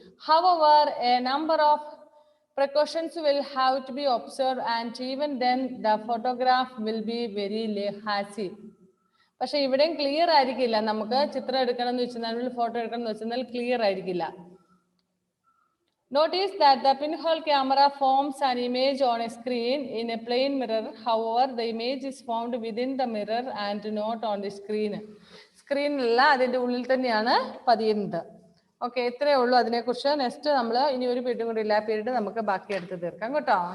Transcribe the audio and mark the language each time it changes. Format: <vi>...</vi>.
<en>However, a number of precautions will have to be observed, and even then the photograph will be very hazy.</en> <ml>പക്ഷെ ഇവിടെയും clear ആയിരിക്കില്ല. നമുക്ക് ചിത്രം എടുക്കണം എന്ന് വെച്ചാൽ, ഫോട്ടോ എടുക്കണം എന്ന് വെച്ചാൽ ക്ലിയർ ആയിരിക്കില്ല.</ml> <en>Notice that the pinhole camera forms an image on a screen in a plane mirror. However, the image is found within the mirror and not on the screen.</en> <ml>സ്ക്രീനിലല്ല, അതിന്റെ ഉള്ളിൽ തന്നെയാണ് പതിയുന്നത്. ഓക്കെ, ഇത്രയേ ഉള്ളൂ അതിനെക്കുറിച്ച്. നെക്സ്റ്റ് നമ്മൾ ഇനി ഒരു പീരീഡ് കൂടി ഇല്ല, പീരീഡ് നമുക്ക് ബാക്കി എടുത്ത് തീർക്കാം കേട്ടോ.</ml>